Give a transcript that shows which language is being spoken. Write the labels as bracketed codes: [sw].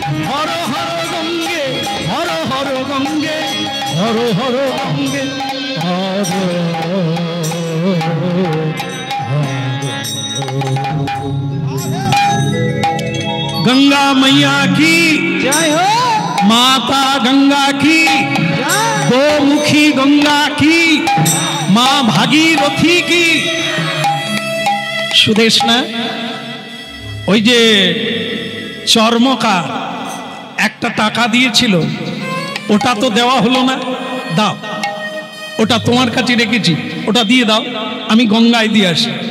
[hi] হর হর গঙ্গে, হর হর গঙ্গে, হর হর গঙ্গে, হর गंगा मैया की जय हो। माता गंगा की, गोमुखी गंगा की, माँ भागीरथी की। [bn] सुदेश ना ওই যে চর্মকার একটা টাকা দিয়েছিল, ওটা তো দেওয়া হলো না, দাও ওটা তোমার কাছে রেখেছি, ওটা দিয়ে দাও, আমি গঙ্গায় দিয়ে আসি।